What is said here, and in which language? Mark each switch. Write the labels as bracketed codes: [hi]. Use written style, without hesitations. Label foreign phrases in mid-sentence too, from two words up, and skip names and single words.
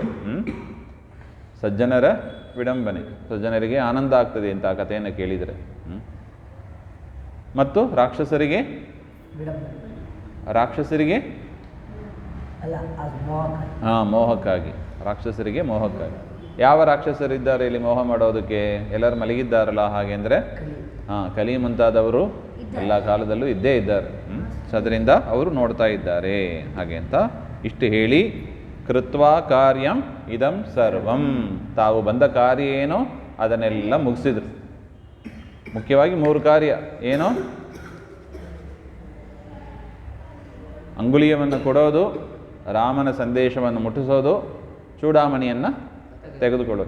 [kn] ಸಜ್ಜನರ ವಿಡಂಬನೆ, ಸಜ್ಜನರಿಗೆ ಆನಂದ ಆಗ್ತದೆ ಅಂತ ಆ ಕಥೆಯನ್ನು ಕೇಳಿದರೆ, ಮತ್ತು ರಾಕ್ಷಸರಿಗೆ ಮೋಹಕ್ಕಾಗಿ. ರಾಕ್ಷಸರಿಗೆ ಮೋಹಕ್ಕಾಗಿ. ಯಾವ ರಾಕ್ಷಸರಿದ್ದಾರೆ ಇಲ್ಲಿ ಮೋಹ ಮಾಡೋದಕ್ಕೆ? ಎಲ್ಲರೂ ಮಲಗಿದ್ದಾರಲ್ಲ. ಹಾಗೆ ಅಂದರೆ ಕಲಿ ಮುಂತಾದವರು ಎಲ್ಲ ಕಾಲದಲ್ಲೂ ಇದ್ದೇ ಇದ್ದಾರೆ. ಅದರಿಂದ ಅವರು ನೋಡ್ತಾ ಇದ್ದಾರೆ. ಹಾಗೆ ಅಂತ ಇಷ್ಟು ಹೇಳಿ, [sa] ಕೃತ್ವಾ ಕಾರ್ಯಂ ಇದಂ ಸರ್ವಂ, [kn] ತಾವು ಬಂದ ಕಾರ್ಯ ಏನೋ ಅದನ್ನೆಲ್ಲ ಮುಗಿಸಿದ್ರು. ಮುಖ್ಯವಾಗಿ 3 ಕಾರ್ಯ ಏನೋ? ಅಂಗುಲಿಯವನ್ನು ಕೊಡೋದು, ರಾಮನ ಸಂದೇಶವನ್ನು ಮುಟ್ಟಿಸೋದು, ಚೂಡಾಮಣಿಯನ್ನು ತೆಗೆದುಕೊಳ್ಳೋದು.